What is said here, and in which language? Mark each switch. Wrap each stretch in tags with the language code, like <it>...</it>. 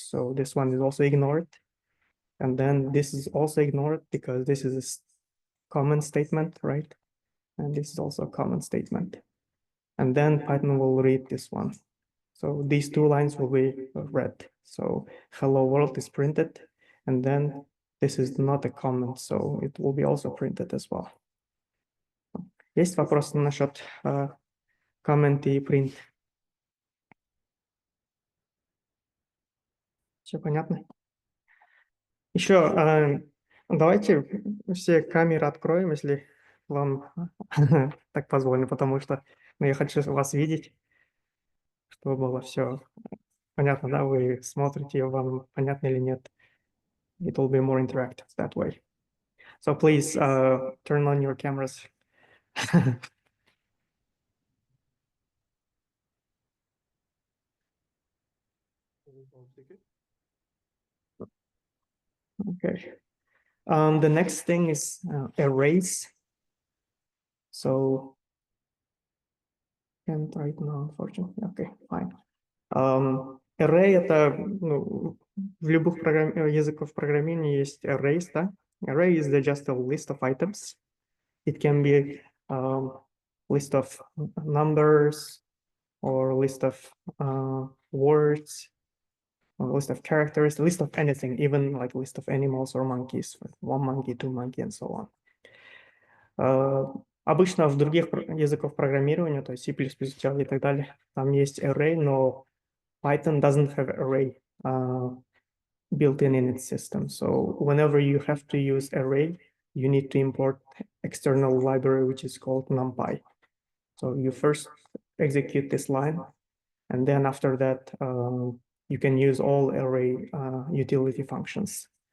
<en>So this one is also ignored. And then this is also ignored because this is a comment statement, right? And this is also a comment statement. And then Python will read this one. So these two lines will be red. So hello world is printed. And then this is not a comment, so it will be also printed as well.</en> <ru>Есть вопросы насчет comment и print? Все понятно? Еще Давайте все камеры откроем, если вам так позволено, потому что я хочу вас видеть, чтобы было все понятно, да, вы смотрите, вам понятно или нет.</ru> <en>It will be more interactive that way. So please turn on your cameras. Okay. The next thing is arrays. So can't right now, unfortunately. Okay, fine.</en> <ru>Array это, ну, в любых языках программирования есть arrays, да?</ru> <en>Array is just a list of items. It can be list of numbers or list of words or list of characters, list of anything, even like list of animals or monkeys, one monkey, two monkey, and so on.</en> <ru>Обычно в других языках программирования, то есть C++, Java и так далее, там есть array, но</ru> <en>Python doesn't have array built in its system. So whenever you have to use array, you need to import external library, which is called NumPy. So you first execute this line, and then after that, you can use all array utility functions.</en>